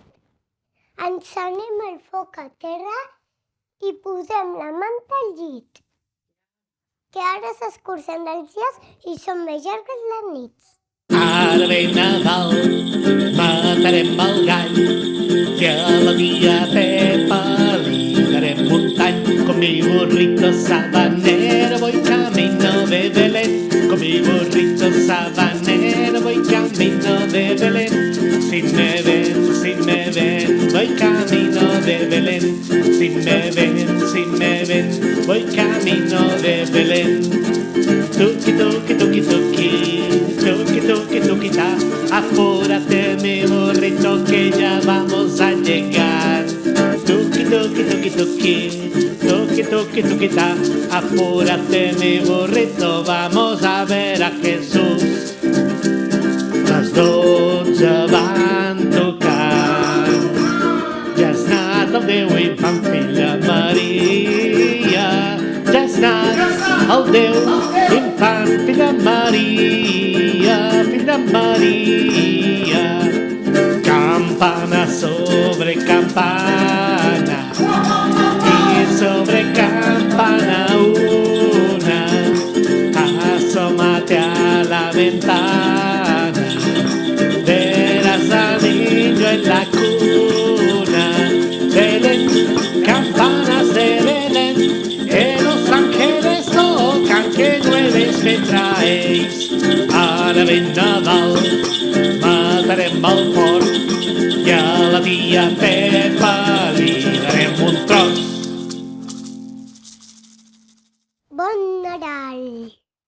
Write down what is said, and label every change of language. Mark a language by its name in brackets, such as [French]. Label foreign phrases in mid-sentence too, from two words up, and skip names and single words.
[Catalan] Encenem el foc a terra i posem la manta al llit, que ara s'escurcen els dies i són més llargues les nits. Ara ve Nadal, matarem el gall i a la tia Pepa li darem un tall. [Spanish] Con mi burrito sabanero voy camino de Belén. Con mi burrito sabanero voy camino de Belén. Si me ven, voy camino de Belén. Si me ven, voy camino de Belén. Tuki, tuki, tuki, tuki, tuki, tuki, tuki, ta. Apúrate mi burrito que ya vamos a llegar. Tuki, tuki, tuki, tuki, tuki, tuki, tuki, ta. Apúrate mi burrito, vamos a ver a Jesús. [Catalan] Las 12 van tocar, ja és nat el Déu infant, Filla Maria. Ja és nat el Déu infant, Filla Maria, Filla Maria. [Spanish] Campana sobre campana y sobre campana una, asómate a la ventana, verás al niño en la cuna. Belén, campanas de Belén, que los ángeles tocan, que nueves me traéis. [Catalan] Ara ve Nadal, matarem el porc i a la tia Pepa li darem un tros. Bon Nadal!